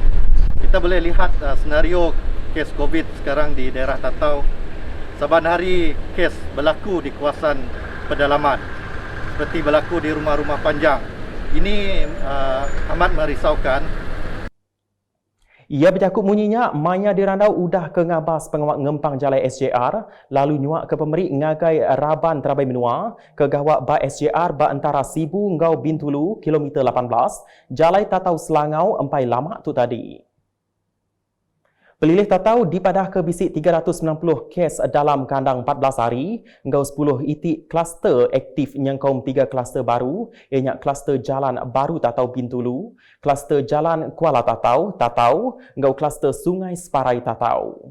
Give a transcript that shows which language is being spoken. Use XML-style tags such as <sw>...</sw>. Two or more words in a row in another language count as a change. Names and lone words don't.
<ms>Kita boleh lihat senario kes COVID sekarang di daerah Tatau. Saban hari kes berlaku di kawasan pedalaman, seperti berlaku di rumah-rumah panjang. Ini amat merisaukan</ms> <iba>Ia bercakap munyinya Maya dirandau udah ke ngabas pengawak ngempang jalai SJR lalu nyuak ke pemeri ngagai Raban Terabai Menua ke gawak ba SJR ba antara Sibu ngau Bintulu kilometer 18 jalai Tatau Selangau empai lama tu tadi. Pelilih Tatau dipadah ke bisik 390 kes dalam kandang 14 hari, engkau 10 itik kluster aktif nyengkaum 3 kluster baru, ianya kluster jalan baru Tatau Bintulu, kluster jalan Kuala Tatau, engkau kluster Sungai Separai Tatau.</iba>